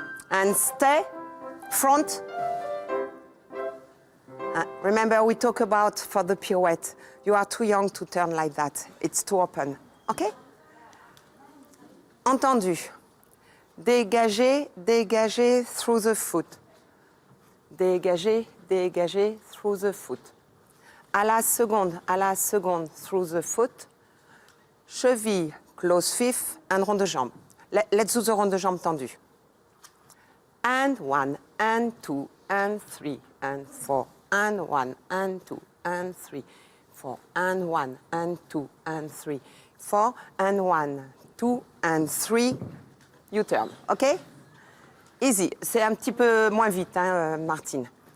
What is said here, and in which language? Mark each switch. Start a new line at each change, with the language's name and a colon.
English: and stay, front. Remember, we talk about for the pirouette. You are too young to turn like that. It's too open. OK?
French: Entendu.
English: Dégager, dégager through the foot. Dégager, dégager through the foot. À la seconde, through the foot. Cheville, close fifth, and rond de jambe. Let's do the rond de jambe tendu. And 1, and 2, and 3, and 4, and 1, and 2, and 3, 4, and 1, and 2, and 3, 4, and 1, 2, and 3. You turn, OK? Easy.
French: C'est un petit peu moins vite, hein, Martine.